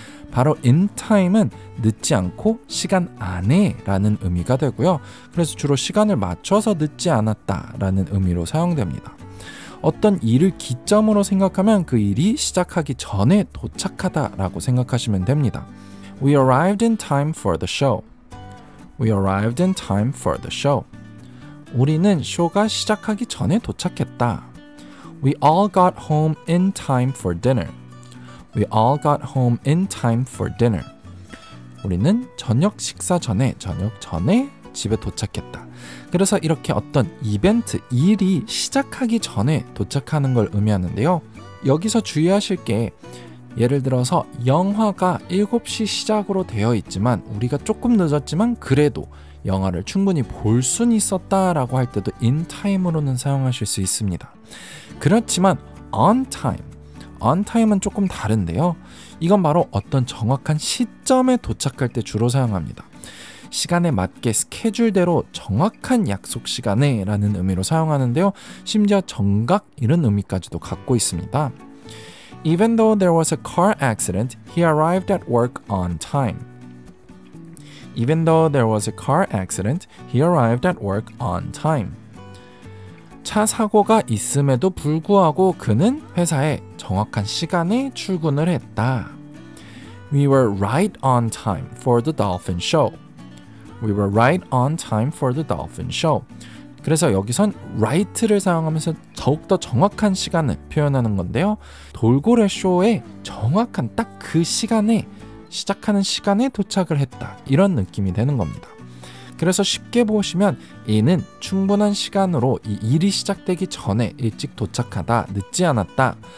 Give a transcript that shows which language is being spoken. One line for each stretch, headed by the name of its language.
Korean: 바로 in time은 늦지 않고 시간 안에 라는 의미가 되고요. 그래서 주로 시간을 맞춰서 늦지 않았다 라는 의미로 사용됩니다. 어떤 일을 기점으로 생각하면 그 일이 시작하기 전에 도착하다 라고 생각하시면 됩니다.
English: We arrived in time for the show. We arrived in time for the show.
Korean: 우리는 쇼가 시작하기 전에 도착했다.
English: We all got home in time for dinner. We all got home in time for dinner.
Korean: 우리는 저녁 식사 전에 집에 도착했다. 그래서 이렇게 어떤 이벤트, 일이 시작하기 전에 도착하는 걸 의미하는데요. 여기서 주의하실 게, 예를 들어서 영화가 7시 시작으로 되어 있지만 우리가 조금 늦었지만 그래도 영화를 충분히 볼 수는 있었다라고 할 때도 in time으로는 사용하실 수 있습니다. 그렇지만 on time은 조금 다른데요. 이건 바로 어떤 정확한 시점에 도착할 때 주로 사용합니다. 시간에 맞게 스케줄대로 정확한 약속 시간에 라는 의미로 사용하는데요. 심지어 정각 이런 의미까지도 갖고 있습니다.
English: Even though there was a car accident, he arrived at work on time. Even though there was a car accident, he arrived at work on time.
Korean: 차 사고가 있음에도 불구하고 그는 회사에 정확한 시간에 출근을 했다.
English: We were right on time for the dolphin show. We were right on time for the dolphin show.
Korean: 그래서 여기선 right를 사용하면서 더욱더 정확한 시간을 표현하는 건데요. 돌고래 쇼에 정확한 딱 그 시간에, 시작하는 시간에 도착을 했다. 이런 느낌이 되는 겁니다. 그래서 쉽게 보시면 in은 충분한 시간으로 이 일이 시작되기 전에 일찍 도착하다, 늦지 않았다.